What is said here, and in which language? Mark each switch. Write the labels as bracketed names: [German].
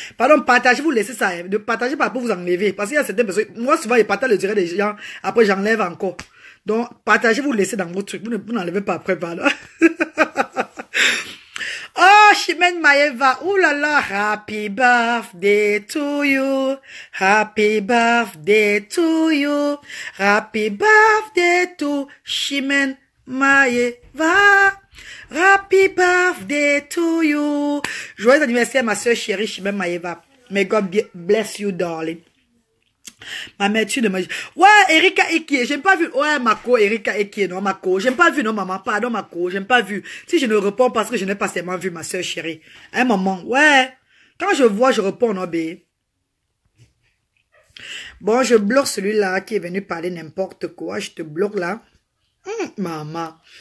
[French] Pardon, partagez, vous laissez ça. Ne partagez pas pour vous enlever. Parce qu'il y a certaines personnes, moi souvent, je partage le direct des gens, après j'enlève encore. Donc, partagez, vous laissez dans votre truc. Vous n'enlevez pas après, pardon. [English] Oh, Chimène Maeva, oh là là, happy birthday to you, happy birthday to you, happy birthday to Chimène Maeva, happy birthday to you. [French] Joyeux anniversaire, ma soeur chérie Chimène Maeva. [English] May God bless you, darling. [French] Ma mère, tu ne me... Ouais, Erika Ekie, j'ai pas vu. Ouais, Mako, Erika Ekie, non, Mako. J'ai pas vu, non, maman. Pardon, Mako, j'ai pas vu. Si je ne réponds parce que je n'ai pas seulement vu ma soeur chérie. Un moment, ouais. Quand je vois, je réponds, non, bé. Bon, je bloque celui-là qui est venu parler n'importe quoi. Je te bloque là. Maman.